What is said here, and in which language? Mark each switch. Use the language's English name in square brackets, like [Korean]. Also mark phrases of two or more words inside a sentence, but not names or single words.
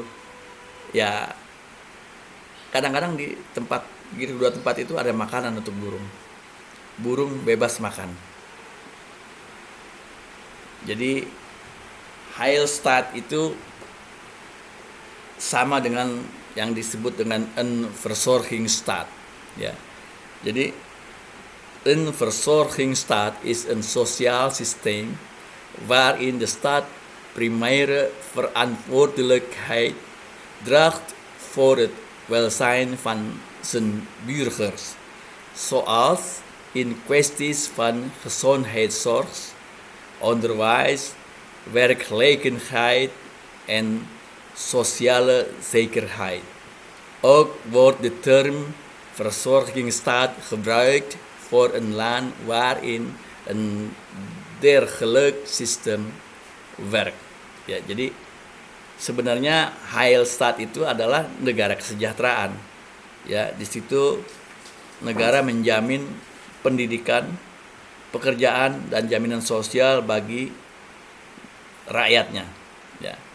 [Indonesian] Ya, kadang-kadang di kedua tempat itu ada makanan untuk burung. Burung bebas makan. Jadi Heilstadt itu sama dengan yang disebut dengan Versorgungsstaat, ya. [Dutch] Jadi een Versorgungsstaat is een sociaal systeem waarin de staat primaire verantwoordelijkheid draagt voor het welzijn van zijn burgers, zoals in kwesties van gezondheidszorg, onderwijs, werkgelegenheid en sociale zekerheid. Ook wordt de term verzorgingsstaat gebruikt voor een land waarin een dergelijk sistem werkt. [Indonesian] Ya, jadi sebenarnya Heilstadt itu adalah negara kesejahteraan. Ya, di situ negara menjamin pendidikan, pekerjaan dan jaminan sosial bagi rakyatnya, ya.